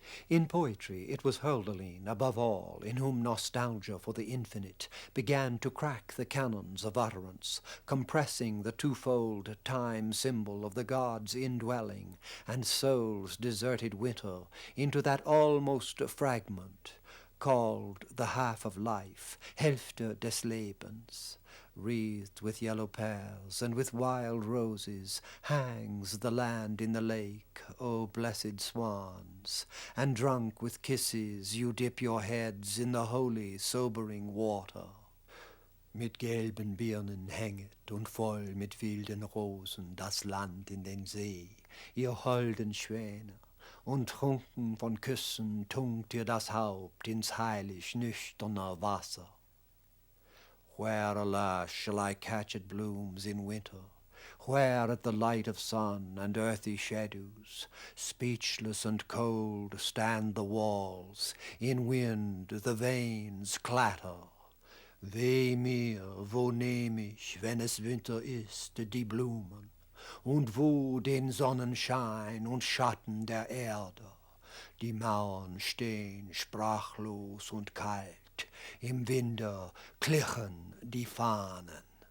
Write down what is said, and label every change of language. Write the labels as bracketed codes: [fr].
[en] In poetry it was Hölderlin, above all, in whom nostalgia for the infinite began to crack the canons of utterance, compressing the twofold time symbol of the gods' indwelling and soul's deserted winter into that almost fragment called the half of life, [de] Hälfte des Lebens. [en] Wreathed with yellow pearls and with wild roses hangs the land in the lake, O blessed swans, and drunk with kisses you dip your heads in the holy, sobering water. [de] Mit gelben Birnen hänget und voll mit wilden Rosen das Land in den See, ihr holden Schwäne, und trunken von Küssen tunkt ihr das Haupt ins heilig nüchterne Wasser. [en] Where, alas, shall I catch it blooms in winter? Where at the light of sun and earthy shadows, speechless and cold, stand the walls, in wind the veins clatter? [de] Weh mir, wo nehm ich, wenn es Winter ist, die Blumen, und wo den Sonnenschein und Schatten der Erde? Die Mauern stehen sprachlos und kalt, im Winde klirren die Fahnen.